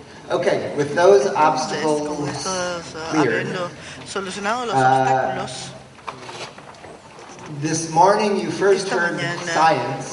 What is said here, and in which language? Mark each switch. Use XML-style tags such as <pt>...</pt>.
<en>Okay, with those obstacles cleared,</en> <es>solucionado los obstáculos.</es> <en>This morning you first heard science,</en>